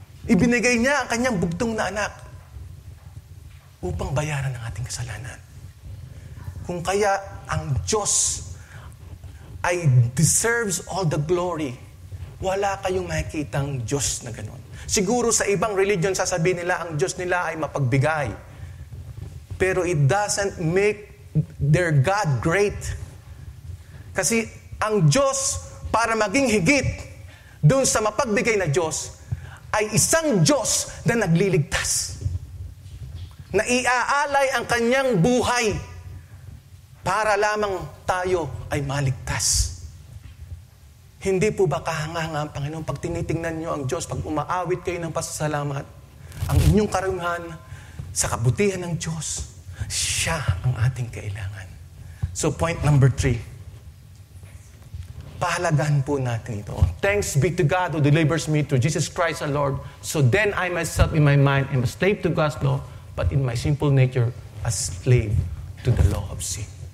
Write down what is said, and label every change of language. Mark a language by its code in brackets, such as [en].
[tl] Ibinigay niya ang kanyang bugtong na anak upang bayaran ang ating kasalanan. Kung kaya ang Diyos ay [en] deserves all the glory, [tl] wala kayong makikitang Diyos na gano'n. Siguro sa ibang religion sasabihin nila ang Diyos nila ay mapagbigay. [en] Pero it doesn't make their God great. [tl] Kasi ang Diyos, para maging higit doon sa mapagbigay na Diyos, ay isang Diyos na nagliligtas. Na iaalay ang kanyang buhay para lamang tayo ay maligtas. Hindi po ba kahanga-hanga ang Panginoon? Pag tinitingnan nyo ang Diyos, pag umaawit kayo ng pasasalamat, ang inyong karunhan sa kabutihan ng Diyos, siya ang ating kailangan. [en] So point number 3. [tl] Pahalagahan po natin ito. [en] Thanks be to God who delivers me through Jesus Christ our Lord. So then I myself in my mind am a slave to God's law, but in my simple nature, a slave to the law of sin.